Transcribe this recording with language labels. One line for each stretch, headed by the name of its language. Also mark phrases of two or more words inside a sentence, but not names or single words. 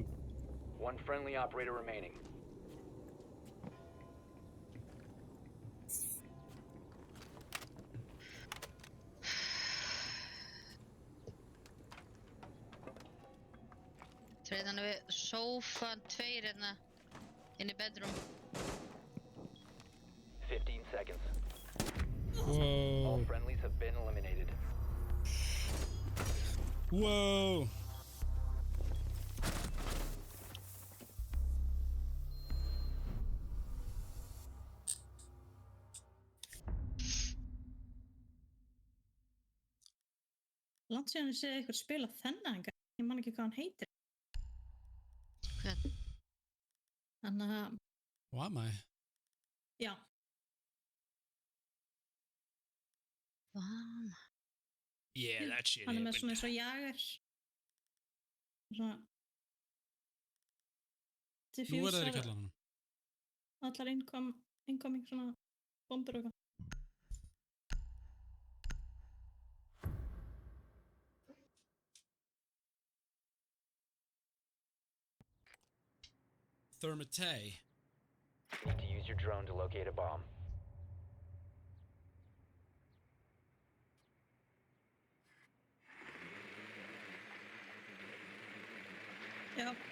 English: One friendly operator remaining.
Icelandic: Þannig við sófan 2 hérna inn í bedroom.
English: 15 seconds. Wow. All friendlies have been eliminated. Wow.
Icelandic: Langt síðan ég sé ykkur spila þennan, ég man ekki hvað hann heitir. Hvern? Þannig að,
English: What am I?
Icelandic: já, Bam.
English: Yeah, that shit
Icelandic: hann er með svona eins og jager. Svona... Nú er það í diffusar kjallaranum. allar incoming svona bombur og eitthvað.
English: Thermite. Need to use your drone to locate a bomb.
Icelandic: Já,